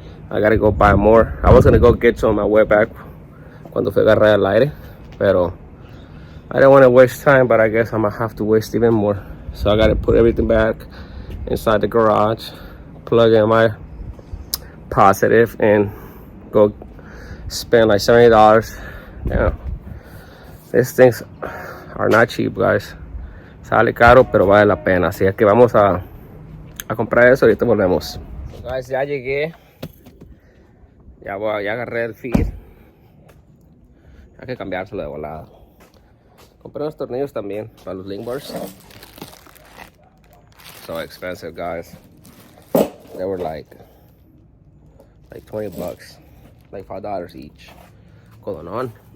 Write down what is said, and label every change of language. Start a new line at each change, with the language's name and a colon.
English: I gotta go buy more. I was gonna go get some on my way back
Spanish: cuando fui a agarrar el aire,
English: pero I don't want to waste time, but I guess I'm gonna have to waste even more. So I gotta put everything back inside the garage, plug in my positive, and go spend like $70. Yeah, these things are not cheap, guys.
Spanish: Sale caro, pero vale la pena. Así es que vamos a comprar eso y ahorita volvemos. So guys, ya llegué. Ya agarré el feed. Hay que cambiárselo de volada. Compré unos tornillos también para los link bars.
English: So expensive, guys. They were like $20, like $5 each. Going on.